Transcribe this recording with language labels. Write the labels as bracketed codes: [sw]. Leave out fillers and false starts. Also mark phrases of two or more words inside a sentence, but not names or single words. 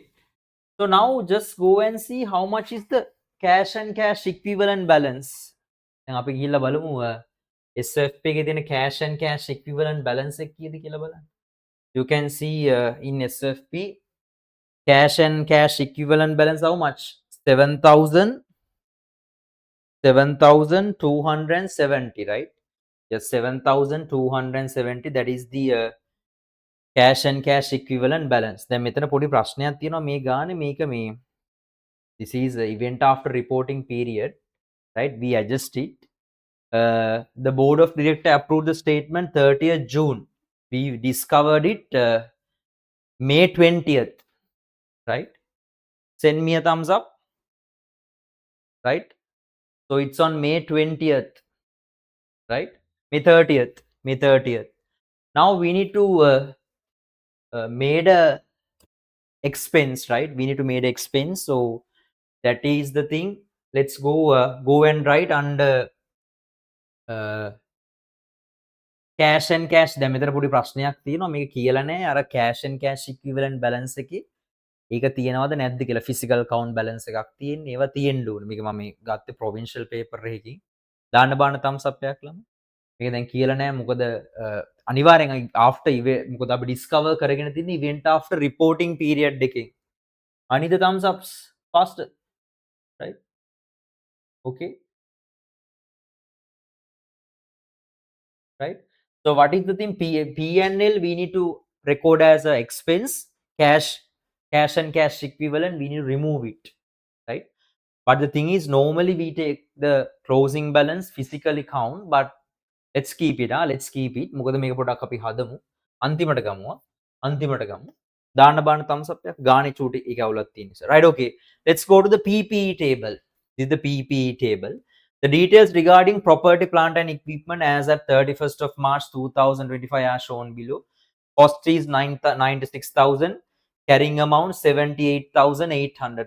[en] So now just go and see how much is the cash and cash equivalent balance. [si] දැන් අපි ගිහිල්ලා බලමු SFP එකේ තියෙන [en] cash and cash equivalent balance [si] එක කීයද කියලා බලන්න. [en] You can see in SFP cash and cash equivalent balance how much? 7,000 7,270, right? Yes, 7,270. That is the cash and cash equivalent balance. [si] දැන් මෙතන පොඩි ප්‍රශ්නයක් තියෙනවා මේ ගානේ මේක මේ [en] this is the event after reporting period, right? We adjust it. The board of director approved the statement 30th June. We discovered it May 20th, right? Send me a thumbs up, right? So it's on May 20th, right? May 30th, May 30th. Now we need to made a expense, right? We need to made expense. So that is the thing. Let's go and write under cash and cash. [si] දැන් මෙතන පොඩි ප්‍රශ්නයක් තියෙනවා මේක කියලා නැහැ අර [en] cash and cash equivalent balance [si] එකේ ඒක තියෙනවද නැද්ද කියලා [en] physical account balance [si] එකක් තියෙන්නේ ඒවා තියෙන්න ඕනේ මේක මම මේ ගත්තේ [en] provincial paper [si] එකකින් දාන්න බාන්න [en] thumbs up [si] එකක් ළම මේක දැන් කියලා නැහැ මොකද අනිවාර්යෙන් after මොකද අපි discover කරගෙන තියෙන [en] event after reporting period [si] එකෙන් [en] I need the thumbs ups faster, right? Okay, right? So what is the thing? P and L we need to record as a expense, cash and cash equivalent. We need to remove it, right? But the thing is, normally we take the closing balance physically count, but let's keep it. Let's keep it. [si] මොකද මේක පොඩක් අපි හදමු. අන්තිමට ගමුවා. අන්තිමට ගමු. දාන්න බාන්න [en] thumbs up [si] එකක් ගානේ චූටි එක අවුලක් තියෙන නිසා. [en] Right, okay. Let's go to the PPE table. This is the PPE table. The details regarding property, plant and equipment as at 31st of March 2025 are shown below. Cost is 96,000. Carrying amount 78,800.